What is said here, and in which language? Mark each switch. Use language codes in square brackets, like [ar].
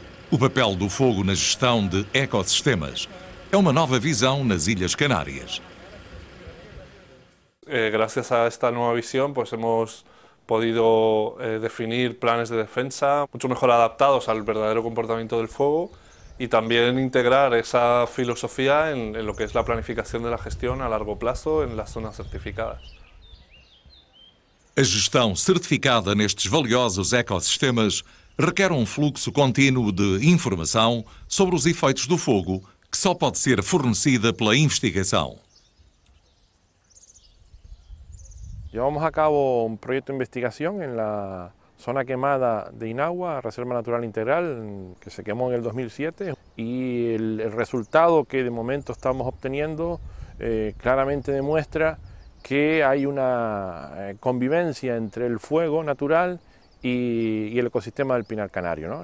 [pt] O papel do fogo na gestão de ecossistemas é uma nova visão nas Ilhas Canárias. [es] Gracias a esta nueva visión, pues hemos podido definir planes de defensa mucho mejor adaptados al verdadero comportamiento del fuego y también integrar esa filosofía en lo que es la planificación de la gestión a largo plazo en las zonas certificadas. [pt] A gestão certificada nestes valiosos ecossistemas requer um fluxo contínuo de informação sobre os efeitos do fogo, que só pode ser fornecida pela investigação. [es] Llevamos a cabo un proyecto de investigación en la zona quemada de Inagua, Reserva Natural Integral, que se quemó en el 2007, y el resultado que de momento estamos obteniendo claramente demuestra que hay una convivencia entre el fuego natural y el ecosistema del pinar canario, ¿no?